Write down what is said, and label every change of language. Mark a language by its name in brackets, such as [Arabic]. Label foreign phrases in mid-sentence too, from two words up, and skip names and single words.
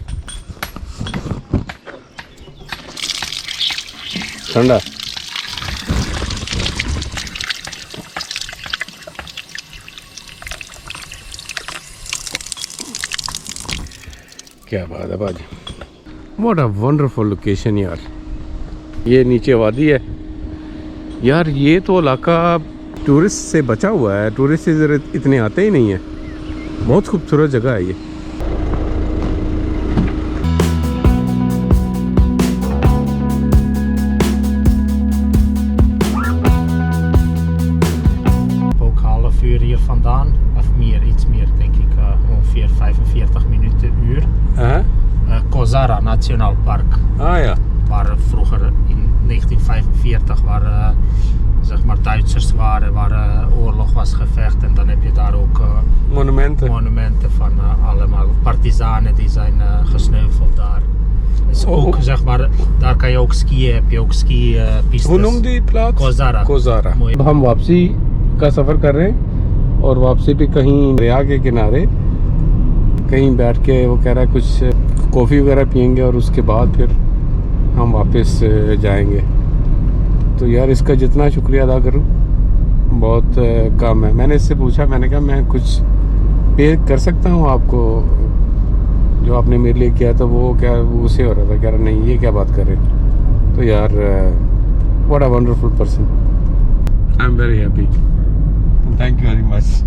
[Hindi] ठंडा क्या बात है भाजी, [English] what a wonderful location [Hindi] यार। ये नीचे वादी है यार। ये तो इलाका टूरिस्ट से बचा हुआ है, टूरिस्ट इधर इतने आते ही नहीं है। बहुत खूबसूरत जगह है ये। [Dutch] Ook half uur hier vandaan, of meer, iets meer denk ik, ongeveer 45 minuten, uur. Kozara Nationaal Park. Ah ja. Waar vroeger in 1945 waar zeg maar Duitsers waren, waar oorlog was gevecht, en dan heb je daar ook monumenten van allemaal partizanen die zijn gesneuveld daar. Dus ook zeg maar, daar kan je ook skiën, heb je ook ski-pistes. Hoe noemt die plaats? Kozara. [Hindi] कोजारा। अब हम वापसी का सफ़र कर रहे हैं और वापसी पे कहीं दरिया के किनारे कहीं बैठ के, वो कह रहा है कुछ कॉफ़ी वगैरह पियेंगे और उसके बाद फिर हम वापस जाएंगे। तो यार इसका जितना शुक्रिया अदा करूं बहुत कम है। मैंने इससे पूछा, मैंने कहा मैं कुछ पे कर सकता हूं आपको जो आपने मेरे लिए किया, तो वो क्या उसे हो रहा था, कह रहा नहीं ये क्या बात कर रहे। तो यार [English] what a wonderful person, I am very happy, thank you very much.